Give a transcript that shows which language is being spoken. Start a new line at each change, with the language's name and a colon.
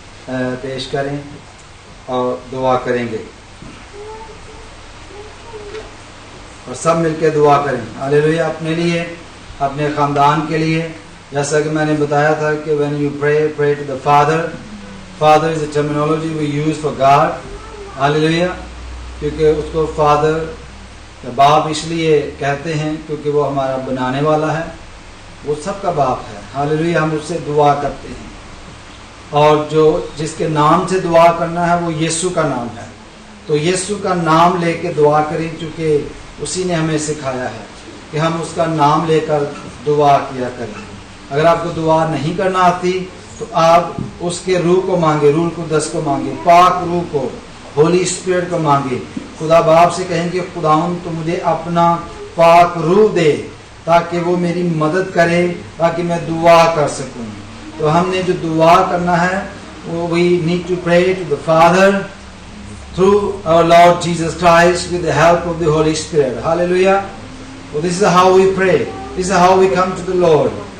Hindi: पेश करें और दुआ करेंगे और सब मिलकर दुआ करें। हालेलुया। अपने लिए, अपने ख़ानदान के लिए, जैसा कि मैंने बताया था कि
English: when you pray to the Father. Father is a terminology we use for God.
Hindi: Hallelujah. क्योंकि उसको फादर या बाप इसलिए कहते हैं क्योंकि वो हमारा बनाने वाला है, वो सबका बाप है। हालेलुया। हम उससे दुआ करते हैं और जो जिसके नाम से दुआ करना है वो यीशु का नाम है, तो यीशु का नाम लेके दुआ करें, क्योंकि उसी ने हमें सिखाया है कि हम उसका नाम लेकर दुआ किया करें। अगर आपको दुआ नहीं करना आती तो आप उसके रूह को मांगे, रूह कुदस को मांगे, पाक रूह को, होली स्पिरिट को मांगे। खुदा बाप से कहेंगे खुदावन तो मुझे अपना पाक रूह दे ताकि वो मेरी मदद करे, ताकि मैं दुआ कर सकूं। तो हमने जो दुआ करना है वो
English: we need to pray to the Father through our Lord Jesus Christ with the help of the Holy Spirit. Hallelujah. So this is how we pray. This is how we come to the Lord.